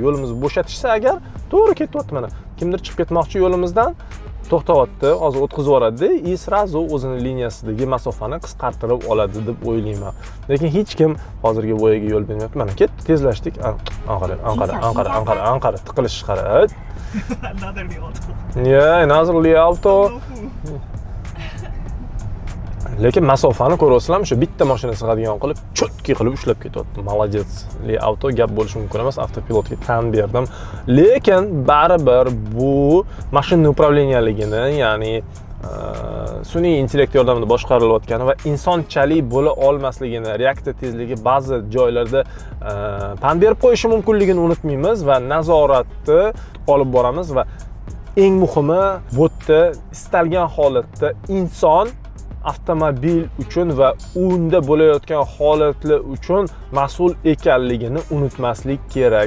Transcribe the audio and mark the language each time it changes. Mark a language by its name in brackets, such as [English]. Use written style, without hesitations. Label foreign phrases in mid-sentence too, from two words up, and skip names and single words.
[Uzbek] Mana yo'limizni bo'shatishsa agar to'g'ri ketyapti. Mana kimdir chiqib ketmoqchi yo'limizdan, to'xtayapti, hozir o'tkazib yuboradi [Russian] и сразу [Uzbek] o'zini liniyasidagi masofani qisqartirib oladi deb o'ylayman. Lekin hech kim hozirgi bo'yaga yo'l bermayapti. Mana ketdi, tezlashdik. Anqara, tiqilish qara. [English] Another auto. Yeah, another auto. [Uzbek] Lekin masofani ko'rasizlar, o'sha bitta mashina sig'adigan qilib, cho'tki qilib ushlab ketyapti. [Russian] Молодец. [Uzbek] Auto gap bo'lishi mumkin emas, avtopilotga tan berdim. Lekin baribir bu mashina upravleniyaligini, ya'ni sun'iy intellekt yordamida boshqarilayotgani va insonchalik bo'la olmasligini, reaksiya tezligi ba'zi joylarda pan berib qo'yishi mumkinligini unutmaymiz va nazoratni olib boramiz va eng muhimi bu yerda istalgan holatda inson avtomobil uchun va unda bo'layotgan holatlar uchun mas'ul ekanligini unutmaslik kerak.